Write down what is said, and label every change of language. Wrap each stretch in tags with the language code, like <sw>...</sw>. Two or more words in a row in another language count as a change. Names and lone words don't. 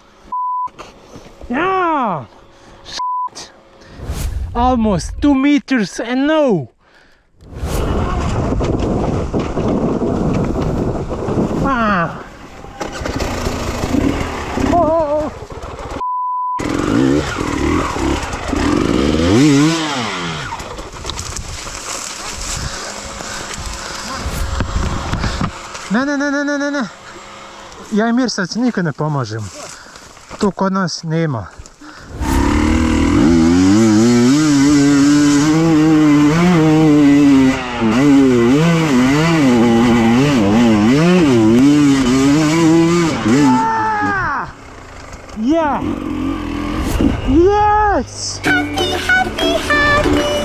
<en>Yeah. Almost 2 meters and no! Ah!</en> <bs>Oh! Ne. Ja i Mirsac nikad ne pomažem. Tu kod nas nema.</bs> <en>Yeah! Yes! Happy!</en>